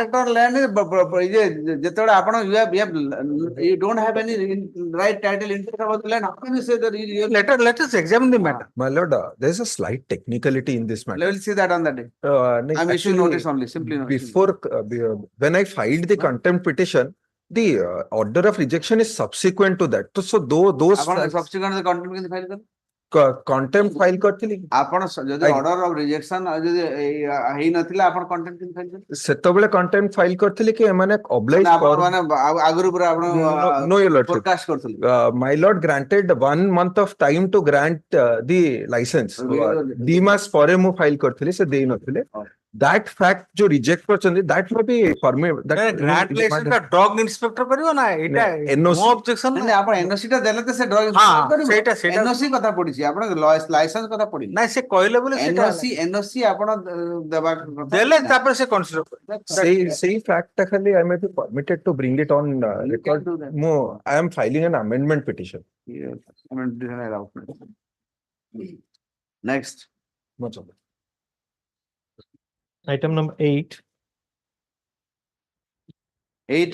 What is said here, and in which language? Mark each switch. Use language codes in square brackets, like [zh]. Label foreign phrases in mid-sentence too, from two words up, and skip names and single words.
[or] ଯେତେବେଳେ ଆପଣ [en] you don't have any right title interest about the land how can you say that let us examine the matter. My lord, there is a slight technicality in this matter. we'll see that on that day. Like, I'm issuing actually, notice only simply notice. before when I filed the contempt petition, the order of rejection is subsequent to that. So those [or] ଆପଣ [en] facts- subsequent contempt [or] କେମିତି ଫାଇଲ କଲେ? [en] contempt file [or] କରିଥିଲି କି? ଆପଣ ଯଦି ଆଜ୍ଞା। [en] order of rejection [or] ଯଦି ହେଇନଥିଲା ଆପଣ କଣ୍ଟେମ୍ପ୍ଟ କେମିତି ଫାଇଲ କଲେ? ସେତେବେଳେ [en] contempt file [or] କରିଥିଲି କି ଏମାନେ oblige ମାନେ ଆପଣ ମାନେ ଆଗରୁ ପୁରା ଆପଣ [en] No, your lordship. [or] forecast କରୁଥିଲେ? [en] My lord granted 1 month of time to grant the license. [or] ଦି ମାସ ପରେ ମୁଁ ଫାଇଲ କରିଥିଲି ସେ ଦେଇ ନଥିଲେ [en] that fact [or] जो reject କରିଛନ୍ତି [en] that may be permitted that grant license [or] ଟା [en] drug inspector [or] କରିବ ନା ଏଇଟା NOC ମୋ ଅବଜେକ୍ସନ ନାଇଁ ଆପଣ ଏନଓସି ଟା ଦେଲେ ତ ସେ ସେଇଟା ଏନଓସି କଥା ପଡିଛି ଆପଣ ଲାଇସେନ୍ସ କଥା ପଡିନି ନାଇଁ ସେ କହିଲେ ବୋଲି ସେଇଟା ଏନଓସି ଆପଣ ଦେବା କଥା ଦେଲେ ତାପରେ ସେ କନସିଡର ସେଇ fact ଟା ଖାଲି [en] I may be permitted to bring it on record. do that. ମୁଁ I am filing an amendment petition. Next. Item number 8. 8.